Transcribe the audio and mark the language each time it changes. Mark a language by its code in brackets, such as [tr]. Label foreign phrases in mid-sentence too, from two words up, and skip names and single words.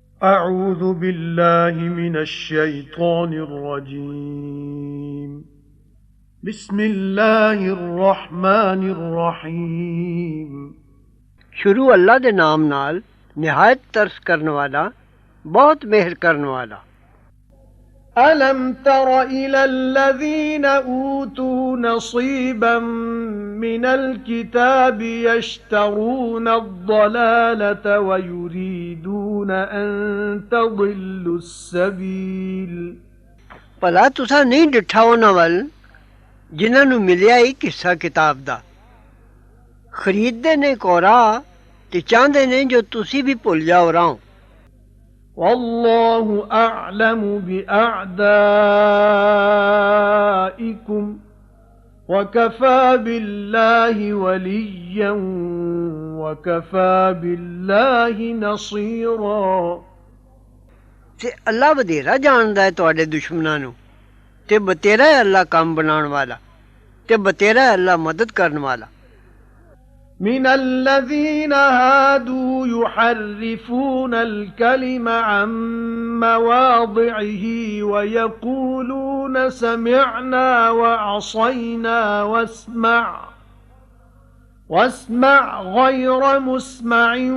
[ar] أعوذ بالله من الشيطان الرجيم بسم الله الرحمن الرحيم [pa] شروع اللہ دے نام نال نہایت ترس کرنے والا بہت مہر کرنے والا. [ar] ألم تر إلى الذين أوتوا نصيبا من الكتاب يشترون الضلالة ويريدون أن تضلوا السبيل [pa] بھلا تساں نہیں ڈٹھا اونہاں ول جنہاں نوں ملیا ہی حصہ کتاب دا، خریددے نے کوڑا تے چاہندے نے جو تسی بھی بھل جاؤ راہوں. [ar] والله أعلم بأعدائكم وكفى بالله وليا وكفى بالله نصيرا [pa] تے اللہ بتیرا جاندا ہے تہاڈے دشمناں نوں تے بتیرا ہے اللہ کم بناؤن والا تے بتیرا ہے اللہ مدد کرن والا. [ar] من الذين هادوا يحرفون الكلم عن مواضعه ويقولون سمعنا وعصينا واسمع غير مسمع